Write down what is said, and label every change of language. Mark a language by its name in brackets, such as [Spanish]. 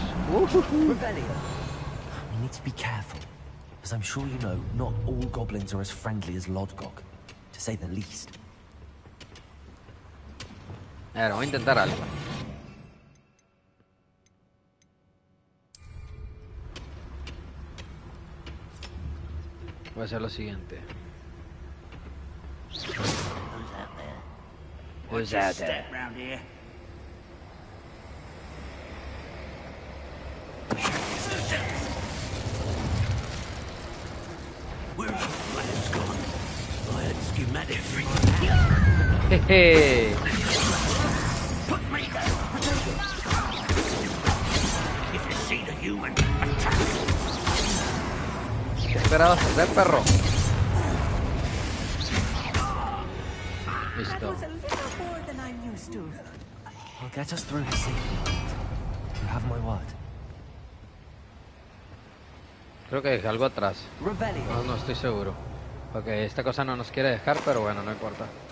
[English] We need to be careful, as I'm sure you know, not all goblins are as friendly as Lodgok, to say the least. [Spanish] A ver, voy a intentar algo. Voy a hacer lo siguiente. [English] Who's out there? Round here. Where are the plans gone? I had schematics. Jeje. Put me down. If you see the human, attack. [Spanish] ¿Qué esperabas hacer, perro? [English] That [Spanish] Listo. [English] was a little more than I'm used to. I'll get us through this safely. You have my word. [Spanish] Creo que dejé algo atrás. Revelio. No estoy seguro. Ok, esta cosa no nos quiere dejar, pero bueno, no importa.